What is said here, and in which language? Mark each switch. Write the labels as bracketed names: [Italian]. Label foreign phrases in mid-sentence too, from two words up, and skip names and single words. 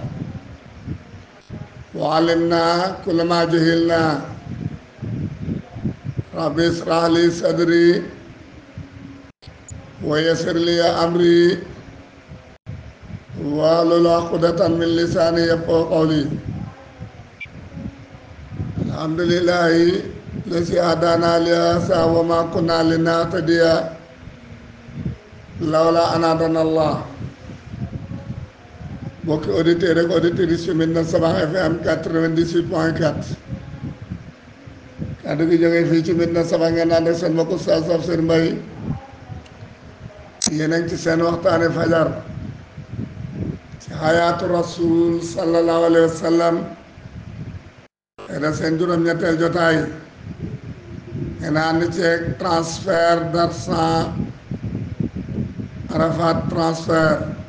[Arabic] وعلمنا كل ما جهلنا رب اشرح لي صدري ويسر لي أمري واحلل عقدة من لساني يفقهوا قولي الحمد لله الذي هدانا لهذا وما كنا لنهتدي لولا أن هدانا الله [Wolof] mbokki auditeurs ak auditrices yu Médina Sabakh FM 98.4 kàddu gi jógee fii ci Médina Sabakh ngeen ànd ak seen mbokku Oustaz Tafsir Mbaye yéen a ngi ci seen waxtaane fajar ci xayaatu rasul [Arabic] صلى الله عليه وسلم [Wolof] da seen juróom-ñetteel jotaay ngeen ànd ceeg [French] transfert d'argent [Wolof] Arafat transfert